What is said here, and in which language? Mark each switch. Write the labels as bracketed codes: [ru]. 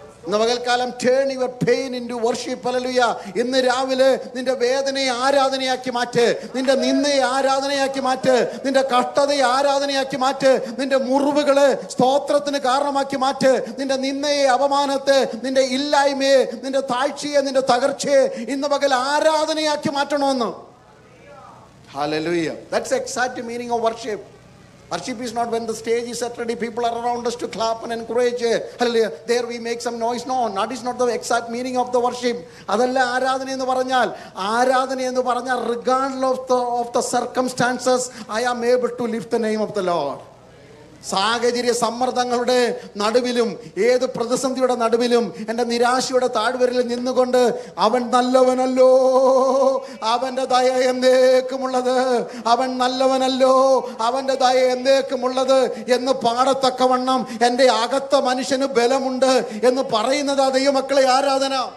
[ml] ഇന്ന് പകൽക്കാലം [en] Turn your pain into worship. [ml] Hallelujah. ഇന്ന് രാവിലെ നിന്റെ വേദനയെ ആരാധനയാക്കി മാറ്റ്, നിന്റെ നിന്ദയെ ആരാധനയാക്കി മാറ്റ്, നിന്റെ കഷ്ടതയെ ആരാധനയാക്കി മാറ്റ്, നിന്റെ മുറിവുകളെ സ്തോത്രത്തിന് കാരണമാക്കി മാറ്റ്, നിന്റെ നിന്ദയെ, അപമാനത്തെ, നിന്റെ ഇല്ലായ്മയെ, നിന്റെ താഴ്ചയെ, നിന്റെ തകർച്ചയെ ഇന്ന് പകൽ ആരാധനയാക്കി മാറ്റണമെന്ന്. [en] Hallelujah. That's the exact meaning of worship. Worship is not when the stage is set ready, people are around us to clap and encourage. Hallelujah. There we make some noise. No, that is not the exact meaning of the worship. [ml] അതല്ല ആരാധന എന്ന് പറഞ്ഞാൽ. ആരാധന എന്ന് പറഞ്ഞാൽ [en] regardless of the circumstances, I am able to lift the name of the Lord. [ml] സാഹചര്യ സമ്മർദ്ദങ്ങളുടെ നടുവിലും ഏത് പ്രതിസന്ധിയുടെ നടുവിലും എൻ്റെ നിരാശയുടെ താഴ്വരയിൽ നിന്നുകൊണ്ട് അവൻ നല്ലവനല്ലോ, അവൻ്റെ ദയ എന്നേക്കുമുള്ളത്, അവൻ നല്ലവനല്ലോ, അവൻ്റെ ദയ എന്നേക്കുമുള്ളത് എന്ന് പാടത്തക്കവണ്ണം എൻ്റെ അകത്ത മനുഷ്യന് ബലമുണ്ട് എന്ന് പറയുന്നത് ദൈവമക്കളെ ആരാധന.